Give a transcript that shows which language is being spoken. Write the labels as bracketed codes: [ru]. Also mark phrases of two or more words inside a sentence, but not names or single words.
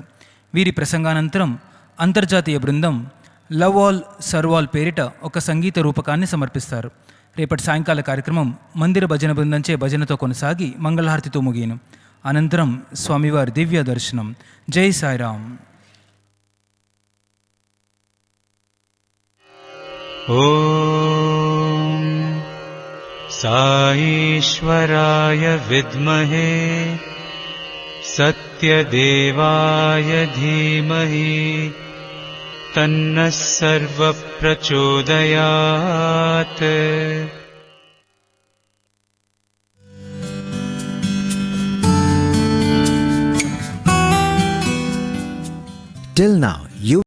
[te] వీరి ప్రసంగానంతరం అంతర్జాతీయ బృందం లవ్ ఆల్ సర్వ్ ఆల్ పేరిట ఒక సంగీత రూపకాన్ని సమర్పిస్తారు. రేపటి సాయంకాల కార్యక్రమం మందిర భజన బృందంచే భజనతో కొనసాగి మంగళహారతితో ముగియను. అనంతరం స్వామివారి దివ్య దర్శనం. జై సాయిరామ్. [sa] ॐ साईश्वराय विद्महे सत्यदेवाय धीमहि तन्नः सर्वप्रचोदयात्. Till now, you